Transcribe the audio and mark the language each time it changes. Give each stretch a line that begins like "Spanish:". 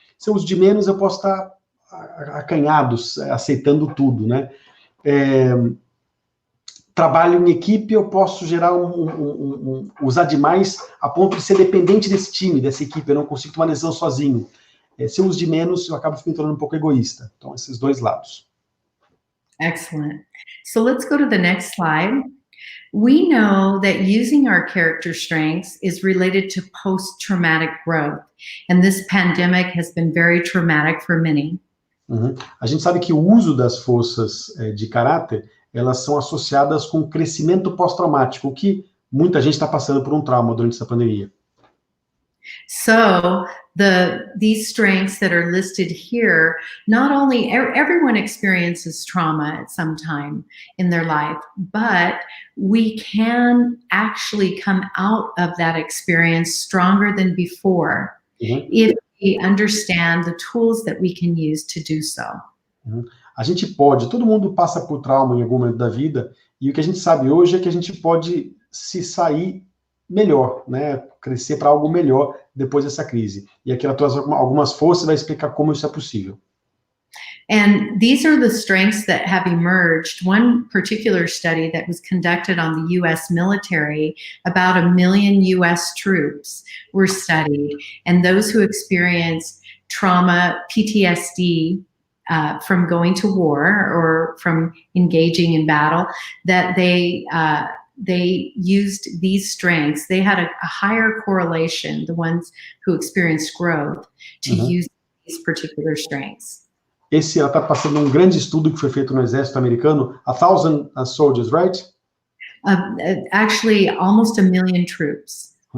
Portuguese: Se eu uso de menos, eu posso estar acanhado, aceitando tudo, né? Trabalho em equipe, eu posso gerar usar demais a ponto de ser dependente desse time, dessa equipe. Eu não consigo tomar decisão sozinho. Se eu uso de menos, eu acabo me tornando um pouco egoísta. Então, esses dois lados.
English: Excellent. So let's go to the next slide. We know that using our character strengths is related to post-traumatic growth. And this pandemic has been very traumatic for many.
Portuguese: A gente sabe que o uso das forças de caráter, elas são associadas com crescimento pós-traumático, o que muita gente está passando por um trauma durante essa pandemia.
English: So these strengths that are listed here, not only everyone experiences trauma at some time in their life, but we can actually come out of that experience stronger than before if we understand the tools that we can use to do so.
Portuguese: A gente pode, todo mundo passa por trauma em algum momento da vida, e o que a gente sabe hoje é que a gente pode se sair melhor, né? Crescer para algo melhor depois dessa crise. E aqui ela traz algumas forças e vai explicar como isso é possível.
English: And these are the strengths that have emerged. One particular study that was conducted on the U.S. military, about 1 million U.S. troops were studied, and those who experienced trauma, PTSD, from going to war or from engaging in battle, that they used these strengths. They had a higher correlation, the ones who experienced growth, to use these particular strengths.
Portuguese: Ela está passando um grande estudo que foi feito no exército americano,
English: 1,000 soldiers, right? Actually, almost 1 million troops.